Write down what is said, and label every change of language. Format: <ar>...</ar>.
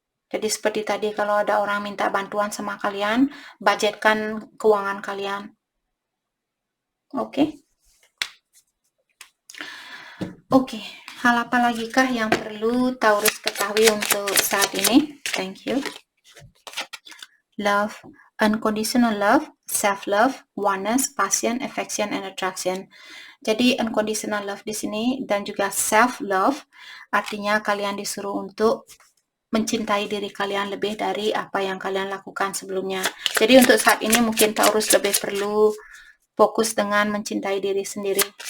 <id>Jadi seperti tadi, kalau ada orang minta bantuan sama kalian, budgetkan keuangan kalian. Oke. Oke, hal apa lagi kah yang perlu Taurus ketahui untuk saat ini?</id> <en>Thank you. Love. unconditional love, self-love, oneness, passion, affection, and attraction.</en> <id>Jadi unconditional love di sini dan juga self-love artinya kalian disuruh untuk mencintai diri kalian lebih dari apa yang kalian lakukan sebelumnya. Jadi untuk saat ini mungkin Taurus lebih perlu fokus dengan mencintai diri sendiri.</id>